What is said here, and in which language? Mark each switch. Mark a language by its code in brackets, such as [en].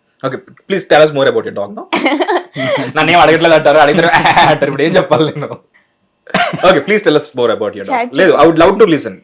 [en] Okay please tell us more about your dog now. [te] నన్ను ఏం అడగట్లేదు అంటారు, అడిగితే అంటారు, ఇప్పుడు ఏం చెప్పాలి నేను? [en] Okay please tell us more about your dog. లేదు, I would love to listen.